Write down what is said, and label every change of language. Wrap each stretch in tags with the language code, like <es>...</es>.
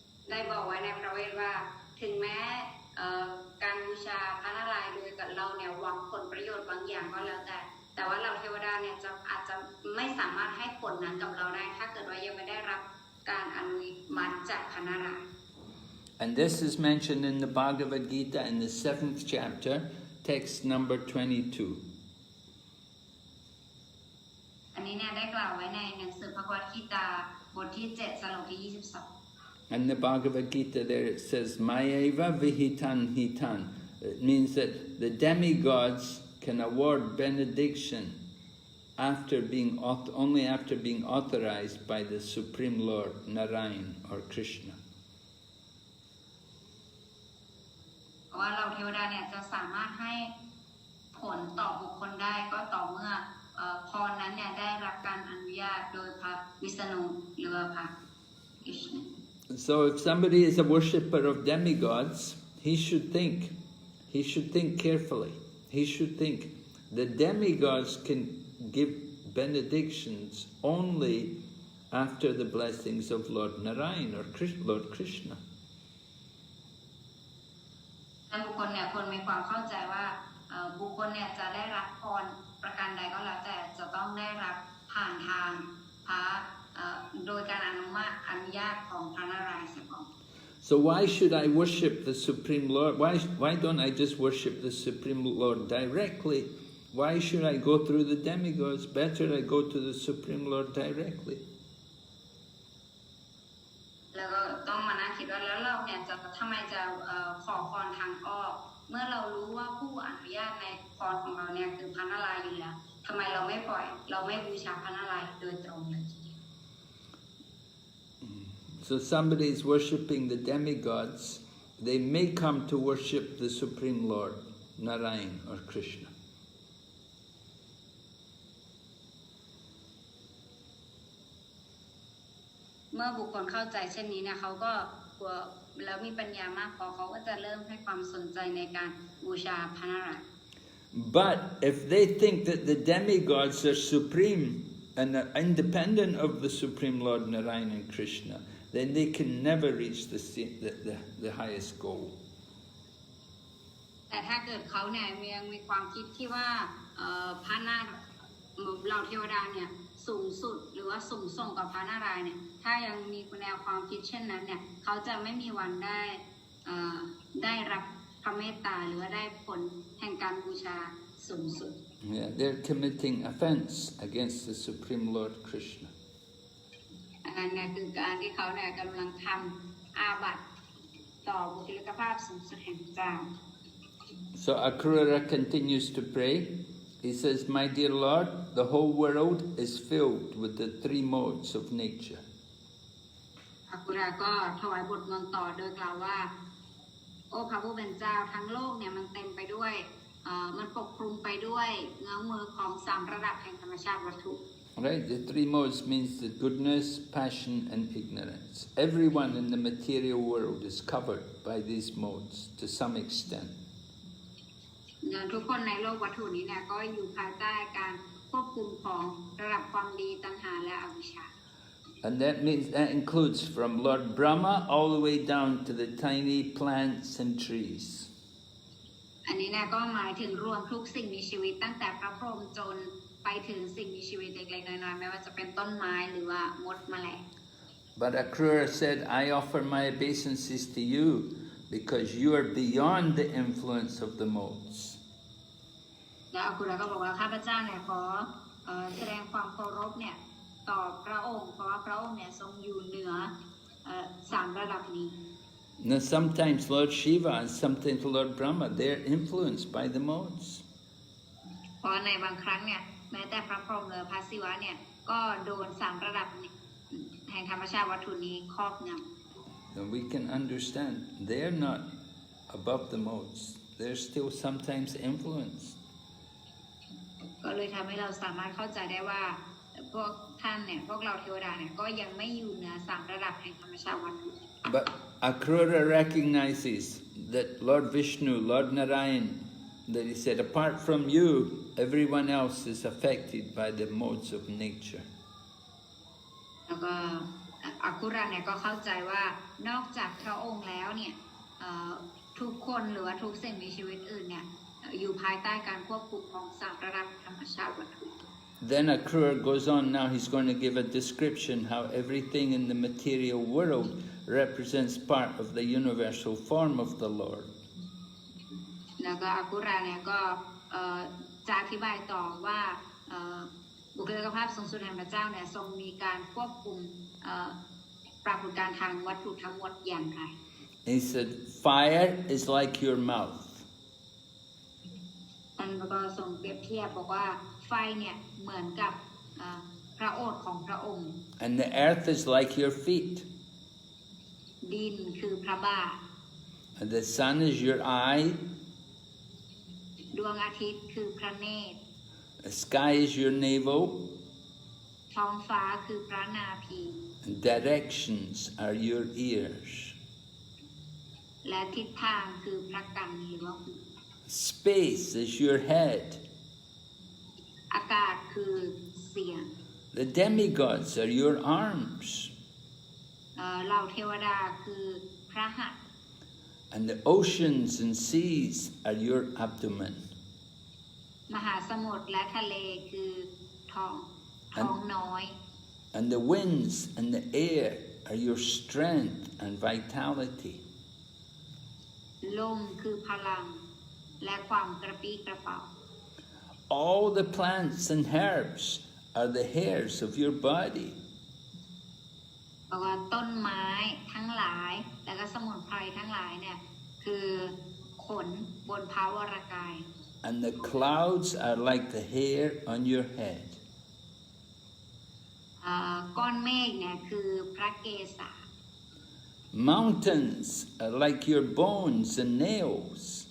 <th>ได้บอกไว้ในพระเวทว่าถึงแม้การบูชาพระนารายณ์โดยกับเราเนี่ยหวังผลประโยชน์บางอย่างก็แล้วแต่ว่าเราเทวดาเนี่ยอาจจะไม่สามารถให้ผลนั้นกับเราได้ถ้าเกิดว่ายังไม่ได้รับการอนุมัติจากพระนารายณ์</th> <en>And this is mentioned in the Bhagavad Gita in the 7th chapter, text number 22.</en> <th>อันนี้เนี่ยได้กล่าวไว้ในหนังสือพระวกีตาบทที่7สโลกที่22</th> <en>And the Bhagavad Gita there it says,</en> <sa>Mayeva vihitan hitan.</sa> <en>It means that the demigods can award benediction only after being authorized by the Supreme Lord, Narayan or Krishna.</en> <th>ว่าเราเทวดาเนี่ยจะสามารถให้ผลต่อบุคคลได้ก็ต่อเมื่อพรนั้นเนี่ยได้รับการอนุญาตโดยพระวิษณุหรือพระกฤษณ</th> <en>So if somebody is a worshipper of demigods, he should think carefully. He should think the demigods can give benedictions only after the blessings of Lord Narayan or Lord Krishna.</en> <th>บุคคลเนี่ยควรมีความเข้าใจว่าบุคคลเนี่ยจะได้รับพรประการใดก็แล้วแต่จะต้องได้รับผ่านทางพระโดยการอนุญาตของพระนารายณ์เสียก่อน</th> <en>So why should I worship the Supreme Lord? Why don't I just worship the Supreme Lord directly? Why should I go through the demigods? Better I go to the Supreme Lord directly.</en> <th>แล้วก็ต้องมานั่งคิดว่าแล้วเราเนี่ยจะทำไมจะขอพรทางอ้อมเมื่อเรารู้ว่าผู้อนุญาตในพรของเราเนี่ยคือพระนารายณ์อยู่แล้วทำไมเราไม่บูชาพระนารายณ์โดยตรงเลยทีเดียว</th> <en>So somebody is worshipping the demigods, they may come to worship the Supreme Lord, Narayan or Krishna.</en> <th>เมื่อบุคคลเข้าใจเช่นนี้เนี่ยเขาก็แล้วมีปัญญามากพอเขาก็จะเริ่มให้ความสนใจในการบ บูชาพระนารายณ์</th> <en>But if they think that the demigods are supreme and are independent of the Supreme Lord Narayana and Krishna, then they can never reach the highest goal.</en> <th>แต่ถ้าเกิดเขาเนี่ยยังมีความคิดที่ว่าพระนาเหล่าเทวดาเนี่ยสูงสุดหรือว่าสูงส่งกับพระนารายณ์เนี่ยถ้ายังมีแนวความคิดเช่นนั้นเนี่ยเขาจะไม่มีวันได้รับพระเมตตาหรือว่าได้ผลแห่งการบูชาสูงสุด</th> <en>Yeah, they're committing offense against the Supreme Lord Krishna.</en> <th>อันนี้คือการที่เขาเนี่ยกำลังทำอาบัติต่อบุคลิกภาพสูงสุดแห่งเจ้า</th> <en>So Akrura continues to pray. He says, "My dear Lord, the whole world is filled with the three modes of nature."</en> <th>อากุราก็ถวายบทมนต์ต่อโดยกล่าวว่าโอ้พระผู้เป็นเจ้าทั้งโลกเนี่ยมันเต็มไปด้วยมันปกคลุมไปด้วยเงื้อมือของ3ระดับแห่งธรรมชาติวัตถุ</th> <en>Right? The three modes means the goodness, passion, and ignorance. Everyone in the material world is covered by these modes to some extent.</en> <th>ทุกคนในโลกวัตถุนี้เนี่ยก็อยู่ภายใต้การควบคุมของระดับความดีตัณหาและอวิชชา</th> <en>And that includes from Lord Brahma all the way down to the tiny plants and trees.</en> <th>อันนี้เนี่ยก็หมายถึงรวมทุกสิ่งมีชีวิตตั้งแต่พระพรหมจนไปถึงสิ่งมีชีวิตเล็กๆน้อยๆไม่ว่าจะเป็นต้นไม้หรือว่ามดแมลง</th> <en>But Akrura said, "I offer my obeisances to you because you are beyond the influence of the modes."</en> <th>แล้วอากุระก็บอกว่าข้าพเจ้าเนี่ยขอแสดงความเคารพเนี่ยต่อพระองค์เพราะว่าพระองค์เนี่ยทรงอยู่เหนือ3ระดับนี้</th> <en>Now sometimes Lord Shiva and sometimes Lord Brahma, they're influenced by the modes.</en> <th>เพราะในบางครั้งเนี่ยแม้แต่พระพรหมหรือพระศิวะเนี่ยก็โดน3ระดับแห่งธรรมชาติวัตถุนี้ครอบงำ</th> <en>And we can understand they're not above the modes. They're still sometimes influenced.</en> <th>ก็เลยทำให้เราสามารถเข้าใจได้ว่าพวกท่านเนี่ยพวกเราเทวดาเนี่ยก็ยังไม่อยู่เหนือ3ระดับแห่งธรรมชาติวัตถุ</th> <en>But Akrura recognizes that Lord Vishnu, Lord Narayan, that he said, apart from you, everyone else is affected by the modes of nature.</en> <th>แล้วก็อากุระเนี่ยก็เข้าใจว่านอกจากพระองค์แล้วเนี่ยทุกคนหรือว่าทุกสิ่งมีชีวิตอื่นเนี่ยอยู่ภายใต้การควบคุมของ3ระดับธรรมชาติวัตถุ</th> <en>Then Akrura goes on, now he's going to give a description how everything in the material world represents part of the universal form of the Lord.</en> <th>แล้วก็อากุระเนี่ยก็จะอธิบายต่อว่าบุคลิกภาพสูงสุดแห่งพระเจ้าเนี่ยทรงมีการควบคุมปรากฏการณ์ทางวัตถุทั้งหมดอย่างไร</th> <en>He said, fire is like your mouth.</en> <th>มันก็ทรงเปรียบเทียบบอกว่าไฟเนี่ยเหมือนกับพระโอษฐ์ของพระองค์</th> <en>And the earth is like your feet.</en> <th>ดินคือพระบาท</th> <en>And the sun is your eye.</en> <th>ดวงอาทิตย์คือพระเนตร</th> <en>The sky is your navel.</en> <th>ท้องฟ้าคือพระนาภี</th> <en>And directions are your ears.</en> <th>และทิศทางคือพระกันหรือว่าหู</th> <en>Space is your head.</en> <th>อากาศคือเสียง</th> <en>The demigods are your arms.</en> <th>เหล่าเทวดาคือพระหัตถ์</th> <en>And the oceans and seas are your abdomen.</en> <th>มหาสมุทรและทะเลคือท้องน้อย</th> <en>And the winds and the air are your strength and vitality.</en> <th>ลมคือพลังและความกระปรี้กระเป๋า</th> <en>All the plants and herbs are the hairs of your body.</en> <th>บอกว่าต้นไม้ทั้งหลายและก็สมุนไพรทั้งหลายเนี่ยคือขนบนพระวรกาย</th> <en>And the clouds are like the hair on your head.</en> <th>ก้อนเมฆเนี่ยคือพระเกศา</th> <en>Mountains are like your bones and nails.</en>